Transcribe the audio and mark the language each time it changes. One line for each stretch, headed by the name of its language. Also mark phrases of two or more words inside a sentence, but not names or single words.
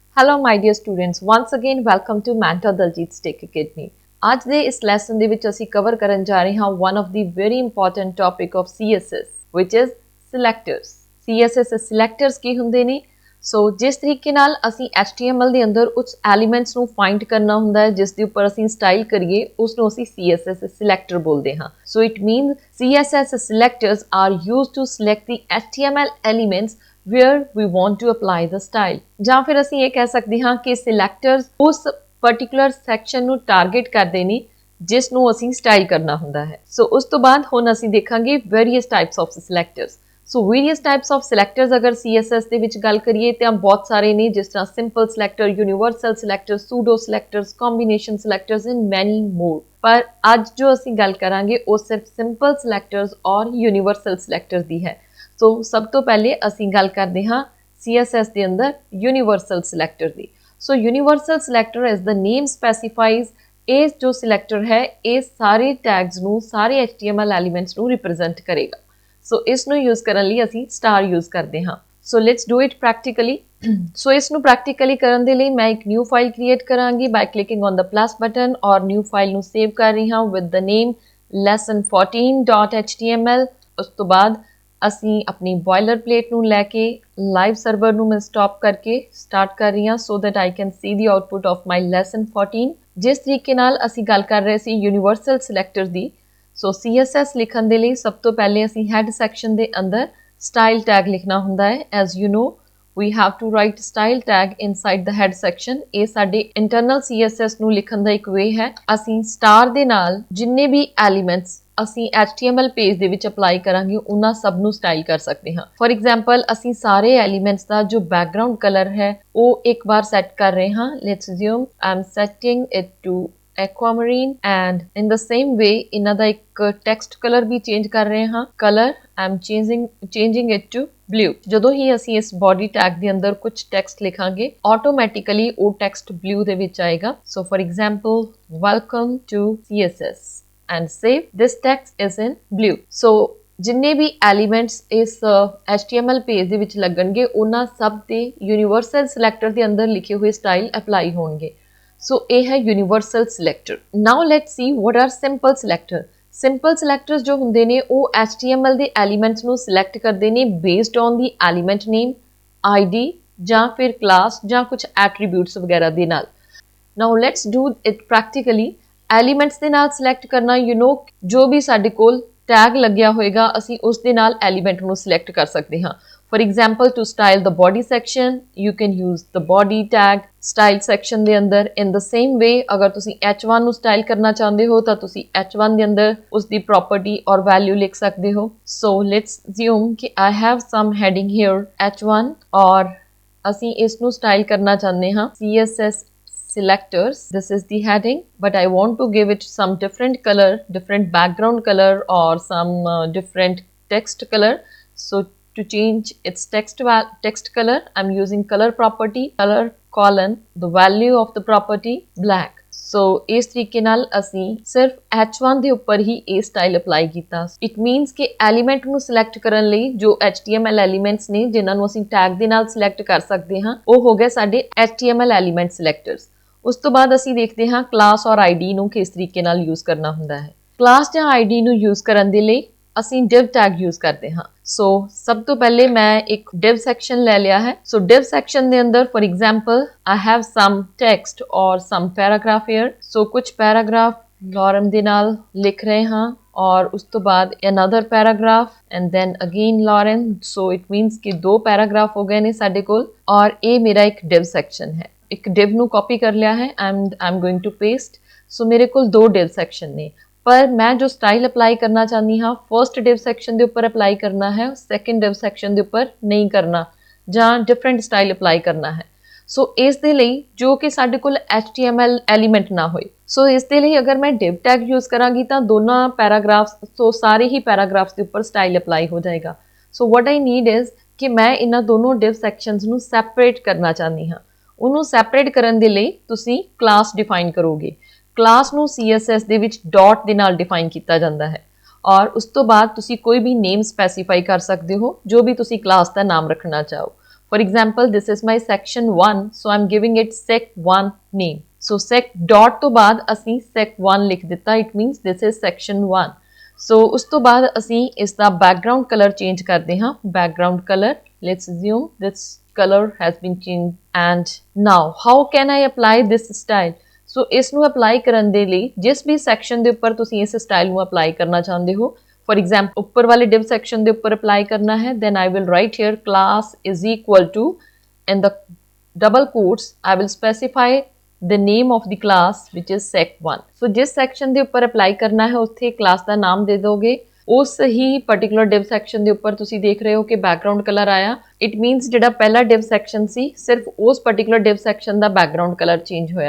English: Hello my dear students, once again welcome to Mentor Daljit's Tech Academy.
Punjabi: आज ਦੇ ਇਸ ਲੈਸਨ ਦੇ ਵਿੱਚ ਅਸੀਂ ਕਵਰ ਕਰਨ ਜਾ ਰਹੇ ਹਾਂ
English: one of the very important topic of CSS which is selectors. CSS selectors
Punjabi: ਕੀ ਹੁੰਦੇ ਨੇ? ਸੋ ਜਿਸ ਤਰੀਕੇ ਨਾਲ ਅਸੀਂ HTML ਦੇ ਅੰਦਰ ਉਸ ਐਲੀਮੈਂਟਸ ਨੂੰ ਫਾਈਂਡ ਕਰਨਾ ਹੁੰਦਾ ਹੈ ਜਿਸ ਦੇ ਉੱਪਰ ਅਸੀਂ ਸਟਾਈਲ ਕਰੀਏ ਉਸ ਨੂੰ ਅਸੀਂ
English: CSS selector
Punjabi: ਬੋਲਦੇ ਹਾਂ.
English: So it means CSS selectors are used to select the HTML elements where we want to apply the style.
Punjabi: ਜਾਂ ਫਿਰ ਅਸੀਂ ਇਹ ਕਹਿ ਸਕਦੇ ਹਾਂ ਕਿ selectors ਉਸ
English: particular section
Punjabi: ਨੂੰ target ਕਰਦੇ ਨੇ ਜਿਸ ਨੂੰ ਅਸੀਂ ਸਟਾਈਲ ਕਰਨਾ ਹੁੰਦਾ ਹੈ. ਸੋ ਉਸ ਤੋਂ ਬਾਅਦ ਹੁਣ ਅਸੀਂ ਦੇਖਾਂਗੇ
English: various types of selectors. So various types of selectors
Punjabi: ਅਗਰ CSS ਦੇ ਵਿੱਚ ਗੱਲ ਕਰੀਏ ਤਾਂ ਬਹੁਤ ਸਾਰੇ ਨੇ ਜਿਸ ਤਰ੍ਹਾਂ
English: simple selector, universal selector, pseudo selectors, combination selectors and many more.
Punjabi: ਪਰ ਅੱਜ ਜੋ ਅਸੀਂ ਗੱਲ ਕਰਾਂਗੇ ਉਹ ਸਿਰਫ
English: simple selectors
Punjabi: ਔਰ
English: universal selectors
Punjabi: ਦੀ ਹੈ. ਸੋ ਸਭ ਤੋਂ ਪਹਿਲੇ ਅਸੀਂ ਗੱਲ ਕਰਦੇ ਹਾਂ CSS ਦੇ ਅੰਦਰ
English: universal selector
Punjabi: ਦੀ.
English: so universal selector as the name specifies
Punjabi: ਇਹ ਜੋ selector ਹੈ ਇਹ ਸਾਰੇ tags ਨੂੰ ਸਾਰੇ
English: HTML elements
Punjabi: ਨੂੰ represent ਕਰੇਗਾ. ਸੋ ਇਸ ਨੂੰ ਯੂਜ਼ ਕਰਨ ਲਈ ਅਸੀਂ star ਯੂਜ਼ ਕਰਦੇ ਹਾਂ.
English: so let's do it practically.
Punjabi: ਸੋ ਇਸ ਨੂੰ ਪ੍ਰੈਕਟੀਕਲੀ ਕਰਨ ਦੇ ਲਈ ਮੈਂ ਇੱਕ
English: new file create
Punjabi: ਕਰਾਂਗੀ
English: by clicking on the plus button
Punjabi: ਔਰ
English: new file
Punjabi: ਨੂੰ ਸੇਵ ਕਰ ਰਹੀ ਹਾਂ
English: with the name lesson14.html.
Punjabi: ਉਸ ਤੋਂ ਬਾਅਦ ਅਸੀਂ ਆਪਣੀ
English: boiler plate
Punjabi: ਨੂੰ ਲੈ ਕੇ
English: live server
Punjabi: ਨੂੰ ਮੈਂ ਸਟਾਪ ਕਰਕੇ ਸਟਾਰਟ ਕਰ ਰਹੀ ਹਾਂ
English: so that I can see the output of my lesson 14.
Punjabi: ਜਿਸ ਤਰੀਕੇ ਨਾਲ ਅਸੀਂ ਗੱਲ ਕਰ ਰਹੇ ਸੀ
English: universal selector
Punjabi: ਦੀ. ਸੋ CSS ਲਿਖਣ ਦੇ ਲਈ ਸਭ ਤੋਂ ਪਹਿਲੇ ਅਸੀਂ
English: head section
Punjabi: ਦੇ ਅੰਦਰ
English: style tag
Punjabi: ਲਿਖਣਾ ਹੁੰਦਾ ਹੈ.
English: as you know we have to write style tag inside the head section.
Punjabi: ਇਹ ਸਾਡੇ
English: internal CSS
Punjabi: ਨੂੰ ਲਿਖਣ ਦਾ ਇੱਕ ਵੇ ਹੈ. ਅਸੀਂ star ਦੇ ਨਾਲ ਜਿੰਨੇ ਵੀ ਐਲੀਮੈਂਟਸ ਅਸੀਂ
English: HTML page
Punjabi: ਦੇ ਵਿੱਚ ਅਪਲਾਈ ਕਰਾਂਗੇ ਉਹਨਾਂ ਸਭ ਨੂੰ ਸਟਾਈਲ ਕਰ ਸਕਦੇ ਹਾਂ.
English: for example
Punjabi: ਅਸੀਂ ਸਾਰੇ ਐਲੀਮੈਂਟਸ ਦਾ ਜੋ
English: background color
Punjabi: ਹੈ ਉਹ ਇੱਕ ਵਾਰ ਸੈੱਟ ਕਰ ਰਹੇ ਹਾਂ.
English: let's assume I am setting it to aquamarine and in the same way
Punjabi: ਇਹਨਾਂ ਦਾ ਇੱਕ
English: text color
Punjabi: ਵੀ ਚੇਂਜ ਕਰ ਰਹੇ ਹਾਂ.
English: ਕਲਰ I am changing it to blue.
Punjabi: ਜਦੋਂ ਹੀ ਅਸੀਂ ਇਸ
English: body tag
Punjabi: ਦੇ ਅੰਦਰ ਕੁਝ ਟੈਕਸਟ ਲਿਖਾਂਗੇ ਆਟੋਮੈਟਿਕਲੀ ਉਹ ਟੈਕਸਟ ਬਲੂ ਦੇ ਵਿੱਚ ਆਏਗਾ.
English: so for example welcome to CSS and save this text is in blue.
Punjabi: so ਜਿੰਨੇ ਵੀ ਐਲੀਮੈਂਟਸ ਇਸ
English: HTML page
Punjabi: ਦੇ ਵਿੱਚ ਲੱਗਣਗੇ ਉਹਨਾਂ ਸਭ ਦੇ
English: universal selector
Punjabi: ਦੇ ਅੰਦਰ ਲਿਖੇ ਹੋਏ
English: style apply
Punjabi: ਹੋਣਗੇ. ਸੋ ਇਹ ਹੈ
English: universal selector. now let's see what are simple selector. simple selectors
Punjabi: ਜੋ ਹੁੰਦੇ ਨੇ ਉਹ HTML ਦੇ ਐਲੀਮੈਂਟਸ ਨੂੰ ਸਿਲੈਕਟ ਕਰਦੇ ਨੇ
English: based on the element name, ID
Punjabi: ਜਾਂ ਫਿਰ ਕਲਾਸ ਜਾਂ ਕੁਝ ਐਟਰੀਬਿਊਟਸ ਵਗੈਰਾ ਦੇ ਨਾਲ.
English: now let's do it practically.
Punjabi: ਐਲੀਮੈਂਟਸ ਦੇ ਨਾਲ ਸਿਲੈਕਟ ਕਰਨਾ ਜੋ ਵੀ ਸਾਡੇ ਕੋਲ ਟੈਗ ਲੱਗਿਆ ਹੋਏਗਾ ਅਸੀਂ ਉਸ ਦੇ ਨਾਲ ਐਲੀਮੈਂਟ ਨੂੰ ਸਿਲੈਕਟ ਕਰ ਸਕਦੇ ਹਾਂ.
English: For example, to style the body section, you can use the body tag style section
Punjabi: ਦੇ ਅੰਦਰ.
English: In the same way,
Punjabi: ਅਗਰ ਤੁਸੀਂ H1 ਨੂੰ style ਕਰਨਾ ਚਾਹੁੰਦੇ ਹੋ ਤਾਂ ਤੁਸੀਂ H1 ਦੇ ਅੰਦਰ ਉਸ ਦੀ
English: property or value
Punjabi: ਲਿਖ ਸਕਦੇ ਹੋ.
English: So let's assume ਕਿ I have some heading here H1
Punjabi: ਔਰ ਅਸੀਂ ਇਸ ਨੂੰ style ਕਰਨਾ ਚਾਹੁੰਦੇ ਹਾਂ
English: CSS selectors. This is the heading, but I want to give it some different color, different background color or some different text color. So to change its text color, I'm using color property, color colon, the value of the property black.
Punjabi: So ਇਸ ਤਰੀਕੇ ਨਾਲ ਅਸੀਂ ਸਿਰਫ H1 ਦੇ ਉੱਪਰ ਹੀ ਇਹ
English: style apply
Punjabi: ਕੀਤਾ.
English: it means
Punjabi: ਕਿ ਐਲੀਮੈਂਟ ਨੂੰ ਸਿਲੈਕਟ ਕਰਨ ਲਈ ਜੋ
English: HTML elements
Punjabi: ਨੇ ਜਿਨ੍ਹਾਂ ਨੂੰ ਅਸੀਂ ਟੈਗ ਦੇ ਨਾਲ ਸਿਲੈਕਟ ਕਰ ਸਕਦੇ ਹਾਂ ਉਹ ਹੋ ਗਏ ਸਾਡੇ
English: HTML element selectors.
Punjabi: ਉਸ ਤੋਂ ਬਾਅਦ ਅਸੀਂ ਦੇਖਦੇ ਹਾਂ ਕਲਾਸ ਔਰ ID ਨੂੰ ਕਿਸ ਤਰੀਕੇ ਨਾਲ ਯੂਜ਼ ਕਰਨਾ ਹੁੰਦਾ ਹੈ. ਕਲਾਸ ਜਾਂ ID ਨੂੰ ਯੂਜ਼ ਕਰਨ ਦੇ ਲਈ ਅਸੀਂ
English: div tag
Punjabi: ਯੂਜ਼ ਕਰਦੇ ਹਾਂ. ਸੋ ਸਭ ਤੋਂ ਪਹਿਲੇ ਮੈਂ ਇੱਕ
English: div section
Punjabi: ਲੈ ਲਿਆ ਹੈ.
English: ਸੋ div section
Punjabi: ਦੇ ਅੰਦਰ
English: for example I have some text or some paragraph here.
Punjabi: ਸੋ ਕੁਝ paragraph Lauren ਦੇ ਨਾਲ ਲਿਖ ਰਹੇ ਹਾਂ ਔਰ ਉਸ ਤੋਂ ਬਾਅਦ
English: another paragraph and then again Lauren. so it means
Punjabi: ਕਿ ਦੋ paragraph ਹੋ ਗਏ ਨੇ ਸਾਡੇ ਕੋਲ ਔਰ ਇਹ ਮੇਰਾ ਇੱਕ
English: div section
Punjabi: ਹੈ. ਇੱਕ div ਨੂੰ ਕਾਪੀ ਕਰ ਲਿਆ ਹੈ
English: and I'm going to paste.
Punjabi: ਸੋ ਮੇਰੇ ਕੋਲ ਦੋ
English: div section
Punjabi: ਨੇ ਪਰ ਮੈਂ ਜੋ ਸਟਾਈਲ ਅਪਲਾਈ ਕਰਨਾ ਚਾਹੁੰਦੀ ਹਾਂ
English: first div section
Punjabi: ਦੇ ਉੱਪਰ ਅਪਲਾਈ ਕਰਨਾ ਹੈ
English: second div section
Punjabi: ਦੇ ਉੱਪਰ ਨਹੀਂ ਕਰਨਾ ਜਾਂ
English: different style apply
Punjabi: ਕਰਨਾ ਹੈ. ਸੋ ਇਸ ਦੇ ਲਈ ਜੋ ਕਿ ਸਾਡੇ ਕੋਲ
English: HTML element
Punjabi: ਨਾ ਹੋਏ. ਸੋ ਇਸ ਦੇ ਲਈ ਅਗਰ ਮੈਂ
English: div tag
Punjabi: ਯੂਜ਼ ਕਰਾਂਗੀ ਤਾਂ ਦੋਨਾਂ ਪੈਰਾਗ੍ਰਾਫਸ ਸੋ ਸਾਰੇ ਹੀ ਪੈਰਾਗ੍ਰਾਫਸ ਦੇ ਉੱਪਰ ਸਟਾਈਲ ਅਪਲਾਈ ਹੋ ਜਾਏਗਾ.
English: so what I need is
Punjabi: ਕਿ ਮੈਂ ਇਹਨਾਂ ਦੋਨੋਂ
English: div sections
Punjabi: ਨੂੰ ਸੈਪਰੇਟ ਕਰਨਾ ਚਾਹੁੰਦੀ ਹਾਂ. ਉਹਨੂੰ ਸੈਪਰੇਟ ਕਰਨ ਦੇ ਲਈ ਤੁਸੀਂ ਕਲਾਸ ਡਿਫਾਈਨ ਕਰੋਗੇ. ਕਲਾਸ ਨੂੰ CSS ਦੇ ਵਿੱਚ ਡਾਟ ਦੇ ਨਾਲ ਡਿਫਾਈਨ ਕੀਤਾ ਜਾਂਦਾ ਹੈ ਔਰ ਉਸ ਤੋਂ ਬਾਅਦ ਤੁਸੀਂ ਕੋਈ ਵੀ
English: name specify
Punjabi: ਕਰ ਸਕਦੇ ਹੋ ਜੋ ਵੀ ਤੁਸੀਂ ਕਲਾਸ ਦਾ ਨਾਮ ਰੱਖਣਾ ਚਾਹੋ.
English: For example, this is my section 1, so I'm giving it sec1 name. So sec dot
Punjabi: ਤੋਂ ਬਾਅਦ ਅਸੀਂ sec1 ਲਿਖ ਦਿੱਤਾ,
English: it means this is section 1.
Punjabi: So ਉਸ ਤੋਂ ਬਾਅਦ ਅਸੀਂ ਇਸ ਦਾ
English: background color change
Punjabi: ਕਰਦੇ ਹਾਂ.
English: Background color, let's assume this color has been changed. And now how can I apply this style?
Punjabi: So ਇਸ ਨੂੰ apply ਕਰਨ ਦੇ ਲਈ ਜਿਸ ਵੀ section ਦੇ ਉੱਪਰ ਤੁਸੀਂ ਇਸ style ਨੂੰ apply ਕਰਨਾ ਚਾਹੁੰਦੇ ਹੋ,
English: for example
Punjabi: ਉੱਪਰ ਵਾਲੇ
English: div section
Punjabi: ਦੇ ਉੱਪਰ apply ਕਰਨਾ ਹੈ,
English: then I will write here class is equal to, in the double quotes I will specify the name of the class which is sec1.
Punjabi: So जिस section ਦੇ ਉੱਪਰ apply ਕਰਨਾ ਹੈ ਉੱਥੇ
English: class ਦਾ
Punjabi: ਨਾਮ ਦੇ ਦੋਗੇ. ਉਸ ਹੀ
English: particular div section
Punjabi: ਦੇ ਉੱਪਰ ਤੁਸੀਂ ਦੇਖ ਰਹੇ ਹੋ ਕਿ
English: background color
Punjabi: ਆਇਆ,
English: it means
Punjabi: ਜਿਹੜਾ ਪਹਿਲਾ
English: div section
Punjabi: ਸੀ ਸਿਰਫ ਉਸ
English: particular div section
Punjabi: ਦਾ
English: background color change
Punjabi: ਹੋਇਆ.